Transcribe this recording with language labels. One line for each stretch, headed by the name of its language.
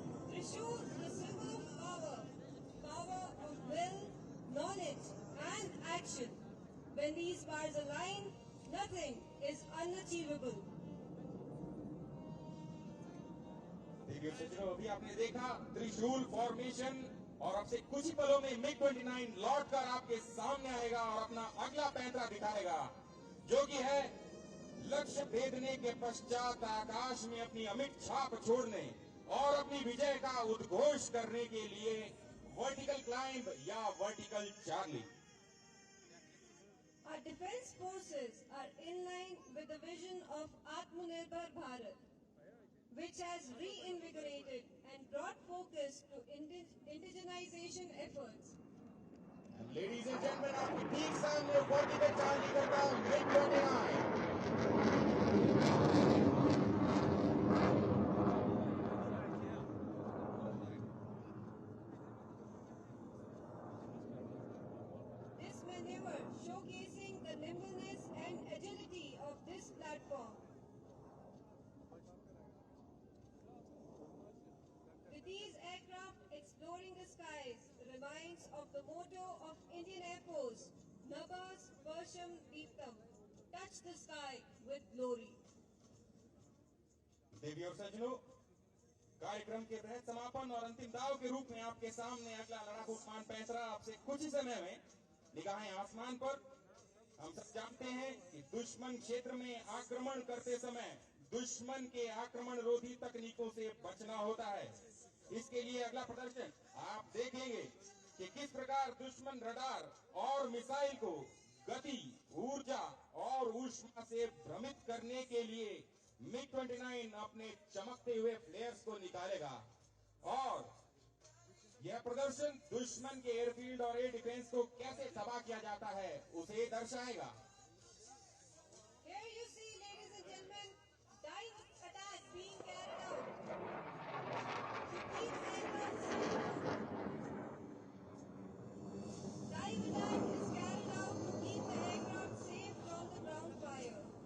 English: Trishul, the symbol of power, power of will, knowledge, and action. When these bars align, nothing is unachievable.
Hindi: देखिए सज्जनों, अभी आपने देखा त्रिशूल फॉर्मेशन और अब से कुछ ही पलों में MiG-29 लौट कर आपके सामने आएगा और अपना अगला पैंतरा दिखाएगा, जो कि है लक्ष्य भेदने के पश्चात आकाश में अपनी अमिट छाप छोड़ने और अपनी विजय का उद्घोष करने के लिए वर्टिकल क्लाइंब या vertical Charlie.
English: Our defense forces are in line with the vision of Atmanirbhar Bharat, which has reinvigorated and brought focus to indigenization efforts. And ladies and gentlemen,
Hindi: आपके ठीक सामने वर्टिकल चार्ली करता MiG-29।
English: This maneuver showcasing the nimbleness and agility of this platform. With these aircraft exploring the skies reminds of the motto of Indian Air Force, Nabas Persham Deeptam, touch the sky with glory.
Hindi: देवी और सज्जनों, कार्यक्रम के तहत समापन और अंतिम दाव के रूप में आपके सामने अगला लड़ाकू विमान पैंतरा आपसे कुछ ही समय में निगाहें आसमान पर। हम सब जानते हैं कि दुश्मन क्षेत्र में आक्रमण करते समय दुश्मन के आक्रमण रोधी तकनीकों से बचना होता है। इसके लिए अगला प्रदर्शन आप देखेंगे कि किस प्रकार दुश्मन रडार और मिसाइल को गति, ऊर्जा और ऊष्मा से भ्रमित करने के लिए MiG-29 अपने चमकते हुए फ्लेयर्स को निकालेगा और यह प्रदर्शन दुश्मन के एयरफील्ड और एयर डिफेंस को कैसे तबाह किया जाता है उसे दर्शाएगा।
English: Here you see, ladies and gentlemen, dive attack being carried out. These aircraft dive attack is carried out to keep the aircraft safe from the ground fire.